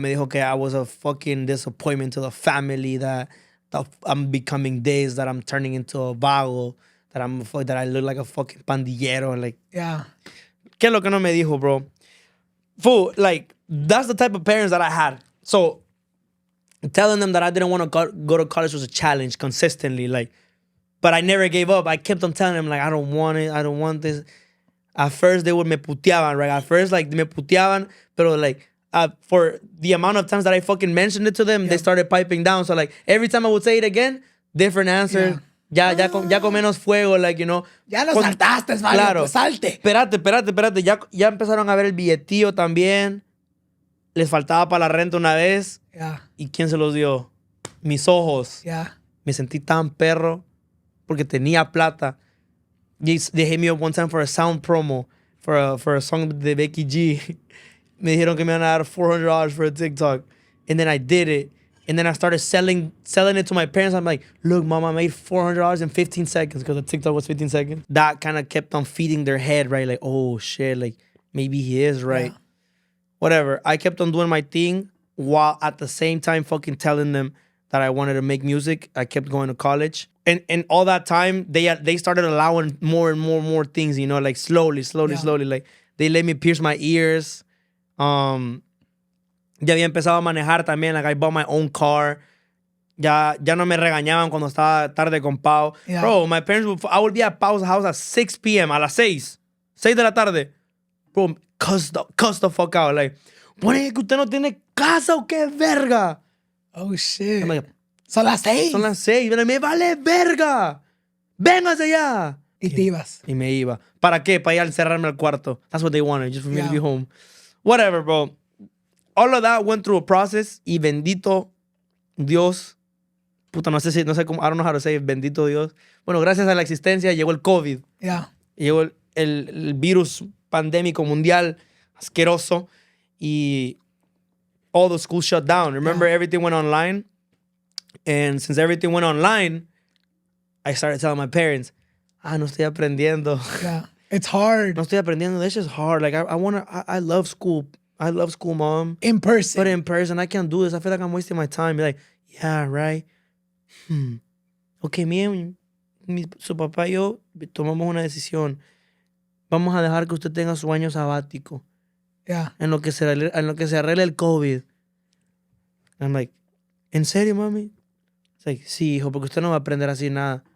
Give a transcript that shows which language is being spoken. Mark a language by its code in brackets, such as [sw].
[es] Me dijo que [en] I was a fucking disappointment to the family, that I'm becoming this, that I'm turning into a vago, that I look like a fucking pandillero. Like, yeah. [es] ¿Qué es lo que no me dijo, bro? [en] Fool, like, that's the type of parents that I had. So, telling them that I didn't want to go to college was a challenge consistently, like, but I never gave up. I kept on telling them, like, I don't want it, I don't want this. At first, they would [es] me puteaban, [en] right? At first, like, [es] me puteaban, pero, [en] like, for the amount of times that I fucking mentioned it to them, they started piping down. So, like, every time I would say it again, different answer. [es] Ya con menos fuego, like, you know. Ya lo saltaste, vale, claro. Pues salte. Espérate. Ya empezaron a ver el billetillo también. Les faltaba para la renta una vez. [en] Yeah. [es] ¿Y quién se los dio? Mis ojos. Yeah. Me sentí tan perro porque tenía plata. [en] They hit me up one time for a sound promo for a song de Becky G. [es] Me dijeron que me iban a dar $400 [en] for a TikTok. And then I did it. And then I started selling it to my parents. I'm like, look, mom, I made $400 in 15 seconds because the TikTok was 15 seconds. That kind of kept on feeding their head, right? Like, oh, shit, like, maybe he is right. Yeah. Whatever. I kept on doing my thing while at the same time fucking telling them that I wanted to make music. I kept going to college. And all that time, they started allowing more and more things, you know, like slowly. Like, they let me pierce my ears. [es] Ya había empezado a manejar también. Like, [en] I bought my own car. [es] Ya no me regañaban cuando estaba tarde con Pau. [en] Yeah. Bro, my parents I would be at Pau's house at 6 p.m. [es] a las 6 de la tarde. Bro, [en] cuss the fuck out. [es] Like, ¿por qué usted no tiene casa o qué verga? [en] Oh, shit. I'm like, [es] Son las 6. Son las 6. Me vale verga. Véngase ya. Y te ibas. Y me iba. ¿Para qué? Para ir a encerrarme al cuarto. [en] That's what they wanted, just for me to be home. Whatever, bro. All of that went through a process. [es] Y bendito Dios. Puta, no sé cómo. [en] I don't know how to say it. [es] Bendito Dios. Bueno, gracias a la existencia llegó el COVID. [en] Yeah. [es] Llegó el virus pandémico mundial asqueroso. [en] Y all the schools shut down. Remember, everything went online. And since everything went online, I started telling my parents, [es] no estoy aprendiendo. [en] Yeah. It's hard. [es] No estoy aprendiendo. [en] This is hard. Like, I love school. I love school, mom. In person. But in person, I can't do this. I feel like I'm wasting my time. Be like, yeah, right. [es] Okay, su papá y yo tomamos una decisión. Vamos a dejar que usted tenga su año sabático. [en] Yeah. [es] En lo que se arregle el COVID. [en] I'm like, [es] ¿en serio, mami? [en] It's like, [es] sí, hijo, porque usted no va a aprender así nada.